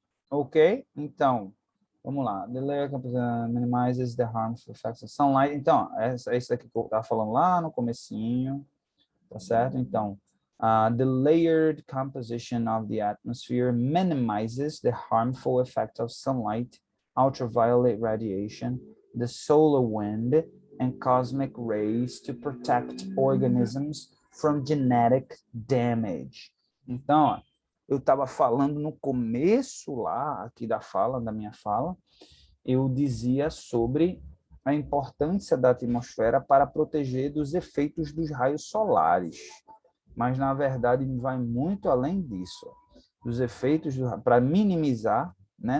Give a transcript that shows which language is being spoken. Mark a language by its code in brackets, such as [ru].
[pt] Ok, então, vamos lá. [en] The layer minimizes the harmful effects of sunlight. [pt] Então, é isso aqui que eu estava falando lá no comecinho, tá certo? [en] Então, the layered composition of the atmosphere minimizes the harmful effect of sunlight, ultraviolet radiation, the solar wind, and cosmic rays to protect organisms from genetic damage. [pt] Então, ó, eu estava falando no começo lá, aqui da minha fala, eu dizia sobre a importância da atmosfera para proteger dos efeitos dos raios solares. mas na verdade vai muito além disso. Dos efeitos, para minimizar, né?